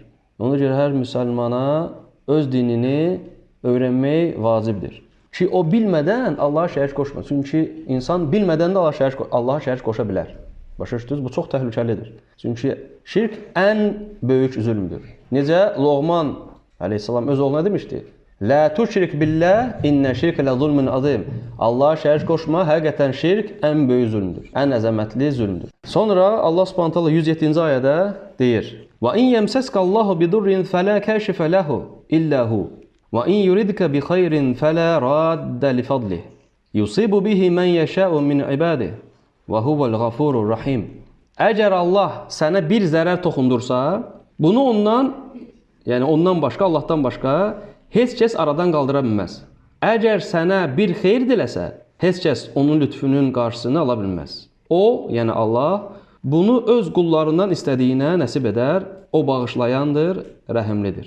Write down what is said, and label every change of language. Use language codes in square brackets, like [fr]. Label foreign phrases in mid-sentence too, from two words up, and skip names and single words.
[az] Ona görə hər müsəlmana öz dinini öyrənmək vacibdir. Ki o bilmədən Allah'a şərik qoşmaz. Çünki insan bilmədən də Allah'a şərik qoşa bilər. Başa düşdünüz? Bu çox təhlükəlidir. Çünki şirk ən böyük zülmdür. Necə Loğman əleyhissalam öz oğluna demişdi? [ar] لا تشرك بالله إن الشرك لظلم عظيم. [az] Allah'a şərik qoşma, həqiqətən şirk ən böyük zülmdür. Ən əzəmətli zülmdür. Sonra Allah [ar] سبحانه تعالى [az] 107-ci ayədə deyir: [ar] "وإن يمسسك الله بضر فلا كاشف له إلا هو." وَاِنْ يُرِدْكَ بِخَيْرٍ فَلَا رَادَّ لِفَضْلِهِ يُصِيبُ بِهِ مَنْ يَشَاءُ مِنْ عِبَادِهِ وَهُوَ الْغَفُورُ الرَّحِيمُ. [az] Əgər Allah sənə bir zərər toxundursa, bunu ondan başqa, Allahdan başqa heç kəs aradan qaldıra bilməz. Əgər sənə bir xeyir diləsə, heç kəs onun lütfünün qarşısını ala bilməz. O, yəni Allah, bunu öz qullarından istədiyinə nəsib edər, o bağışlayandır, rəhimlidir.